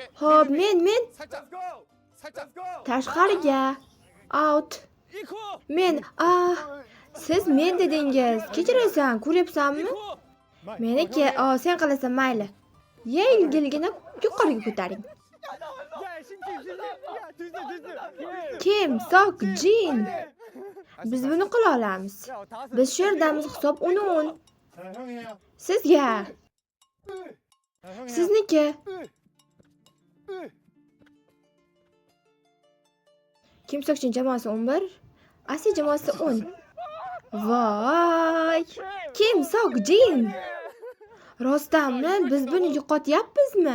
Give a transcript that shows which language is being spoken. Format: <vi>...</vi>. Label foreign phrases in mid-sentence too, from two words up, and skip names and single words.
<uz>Hop, men</uz> <ko>살짝.</ko> <uz>tashqariga. Out.</uz> <ko>이쿠.</ko> <uz>Men, siz men dedingiz. Kechirasan, ko'ryapsanmi? Meniki, sen qilasan, mayli. Yengilgina yuqoriga ko'taring.</uz> <ko>야, 신지. 야, 들들.</ko> <uz>Kim? Sok Jin. Biz buni qila olamiz.</uz> <ko>야, 다</ko> <uz>Biz shu yerdamiz, hisob 10.</uz> <ko>자, 형이 해요.</ko> <uz>Sizga.</uz> <ko>자, 형이 해요.</ko> <uz>Sizniki. Kim Sokchin jamoasi 11, Asi jamoasi 10. Voy! Kim Sokjin. Rostdanmi, biz buni yo'qotyapmizmi?</uz>